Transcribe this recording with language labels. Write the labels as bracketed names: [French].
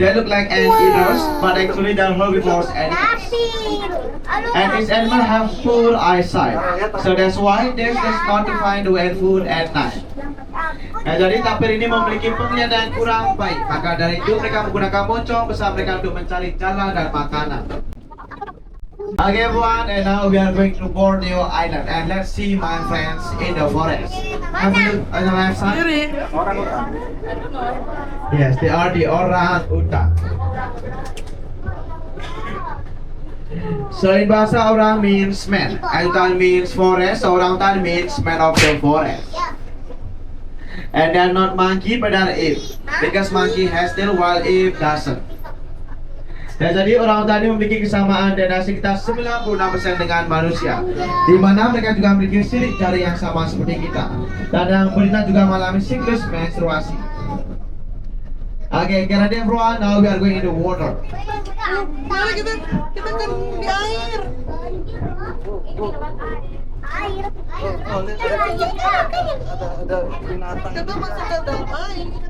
[English] They look like anteaters, but actually they are herbivores and [Indonesian] Tapir. Aduh, [English] and this animal have full eyesight. So that's why they does not find the food at night. [Indonesian] Nah, jadi tapir ini memiliki penglihatan yang kurang baik. Maka dari itu mereka menggunakan moncong besar mereka untuk mencari jalan dan makanan. [English] Okay everyone, and now we are going to Borneo Island and let's see my friends in the forest. Have a look on the left side. [Indonesian] Kiri. Orang utan. [English] Yes, they are the orang utan. So in bahasa orang means man, utan means forest, so orang utan means man of the forest. And they are not monkey but are ape, because monkey has tail while ape doesn't. [Indonesian] Dan jadi orang utan ini memiliki kesamaan DNA sekitar 96% dengan manusia, di mana mereka juga memiliki sidik jari yang sama seperti kita. Dan yang betina juga mengalami siklus menstruasi. [English] Okay, get ready everyone, now we are going into water. [Indonesian] Mari kita kan di air. air. Oh, lihat ada binatang. Kita masuk ke dalam air.